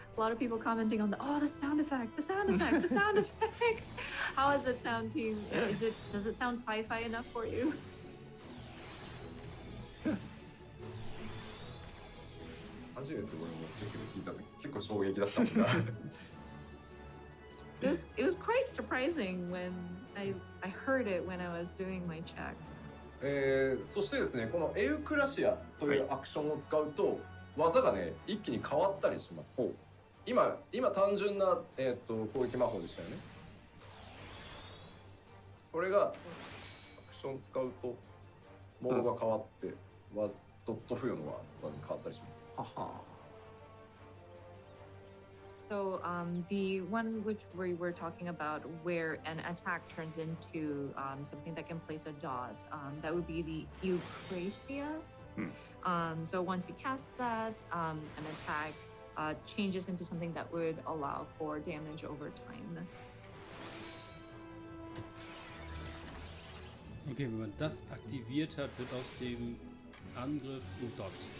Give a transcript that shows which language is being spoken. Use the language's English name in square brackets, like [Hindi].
[English] A lot of people commenting on the sound effect, the sound effect, the sound effect. How does it sound to you? Does it sound sci-fi enough for you? [Japanese] 初めて俺もチェックで聞いた時結構衝撃だったもんな。 [English] It was quite surprising when I heard it when I was doing my checks. [Japanese] そしてですね、このエウクラシアというアクションを使うと、技がね一気に変わったりします。今単純な、攻撃魔法でしたよね。これがアクション使うとモードが変わって、ドット付与の技に変わったりします。 [English] So the one which we were talking about where an attack turns into something that can place a dot, that would be the Eucrasia. So once you cast that, an attack changes into something that would allow for damage over time. [German] Okay, wenn man das aktiviert hat, wird aus dem Angriff ein Dot.